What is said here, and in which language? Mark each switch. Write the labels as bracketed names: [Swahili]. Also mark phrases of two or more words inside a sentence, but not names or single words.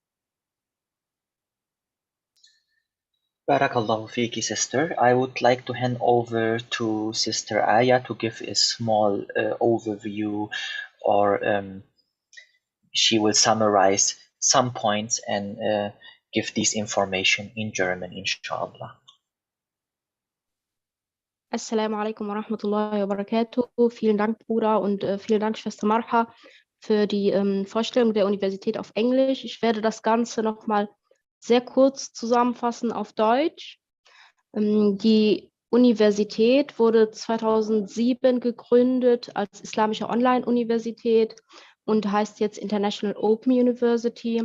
[Arabic] بارك الله فيك, sister. [English] I would like to hand over to Sister Aya to give a small overview, or she will summarize some points and give this information in German, inshallah. [Arabic] السلام عليكم ورحمة الله وبركاته. [German] Vielen Dank, Bruder, und vielen Dank, Schwester Marha, für die Vorstellung der Universität auf Englisch. Ich werde das Ganze nochmal sehr kurz zusammenfassen auf Deutsch. Die Universität wurde 2007 gegründet als islamische Online-Universität und heißt jetzt International Open University.